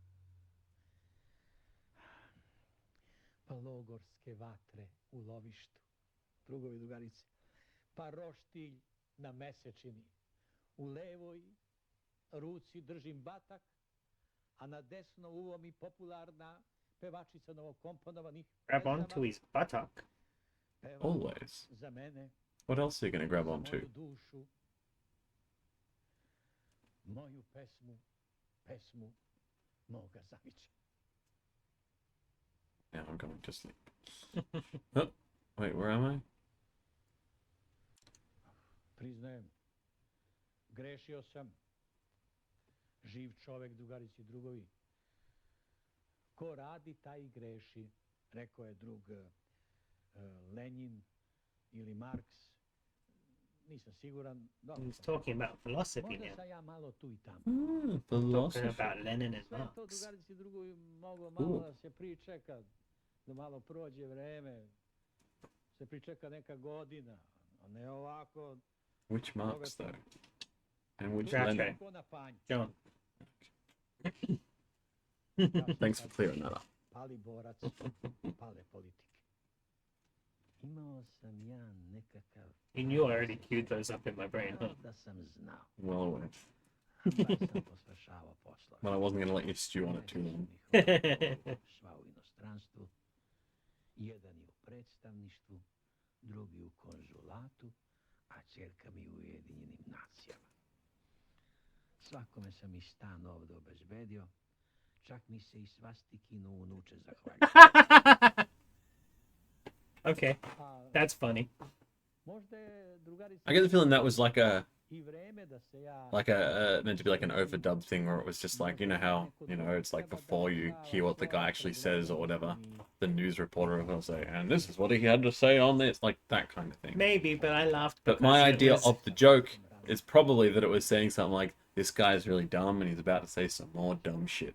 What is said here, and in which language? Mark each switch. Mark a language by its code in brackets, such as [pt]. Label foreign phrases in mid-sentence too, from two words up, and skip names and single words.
[sr] Pa logorske vatre u lovištu, drugovi drugarice, pa roštilj na mesečini. U levoj ruci držim batak, a na desno uvo mi popularna pevačica novokomponovanih [en] Grab onto his buttock. [sr] peva [en] Always. [sr] za mene, [en] What else are you gonna grab [sr] za [en] onto? [sr] moju dušu, moju pesmu, pesmu moga zaviča. [en] Now I'm going to sleep. Oh, wait, where am I? [sr] Priznajem, grešio sam. Živ čovek, drugarici i drugovi. Ko radi, taj i greši, rekao je drug Lenin ili Marks. Nisam siguran. Dobro, [en] He's talking about philosophy [sr] možda [en] now. [sr] sam ja malo tu i tamo. [en] Talking Philosophy. about Lenin and [sr] Sve to, [en] Marx. [sr] drugarici i drugovi, moglo malo U. da se pričeka, da malo prođe vreme, se pričeka neka godina, a ne ovako. [en] Which Marx though? And which Gotcha. Lenin? [sr] Ko na panj. [en] John. [sr] Ja sam [en] Thanks for [sr] sad [en] clearing that up. [sr] pali borac, pale politike. Imao sam ja nekakav... [en] You knew I already queued those up in my brain, huh? [sr] Da sam znao. [en] Well aware. [sr] Bar sam posvršavao poslove. [en] But I wasn't gonna let you stew on it too long. [sr] Sva u inostranstvu, jedan je u predstavništvu, drugi u konzulatu, a ćerka mi u Ujedinjenim nacijama. Svakome sam i stan ovdje obezbedio, čak mi se i svastikinu unuče zahvaljujem. [en] Okay, [sr] A [en] that's funny. [sr] možda je drugarica [en] I get the feeling that was like a [sr] i vreme da se ja... [en] meant to be like an overdub thing where it was just like, you know how, it's like before you hear what the guy actually says or whatever, the news reporter will say, and this is what he had to say on this, like that kind of thing. Maybe, but I laughed. But because my it idea was- of the joke is probably that it was saying something like, this guy's really dumb and he's about to say some more dumb shit.